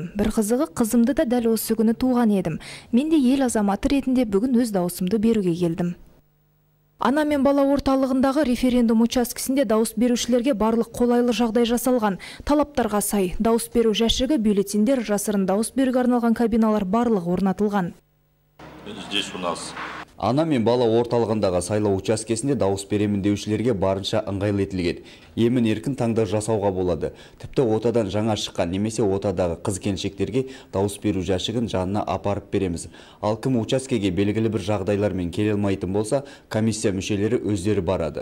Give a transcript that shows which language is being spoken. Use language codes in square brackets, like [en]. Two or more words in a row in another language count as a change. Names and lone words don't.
[kk] Бір қызығы, қызымды да дәл осы күні туған едім. Мен де ел азаматы ретінде бүгін өз дауысымды беруге келдім. Ана мен бала орталығындағы референдум учаскесінде дауыс берушілерге барлық қолайлы жағдай жасалған. Талаптарға сай, дауыс беру жәшігі, бюллетендер, жасырын дауыс беруге арналған кабиналар барлығы орнатылған. [ru] Здесь у нас [kk] ана мен бала орталығындағы сайлау учаскесінде дауыс беремін деушілерге барынша ыңғайлы етілген. Емін еркін таңдау жасауға болады. Тіпті отадан жаңа шыққан немесе отадағы қыз-келіншектерге дауыс беру жәшігін жанына апарып береміз. Ал кім учаскеге белгілі бір жағдайлармен келе алмайтын болса, комиссия мүшелері өздері барады.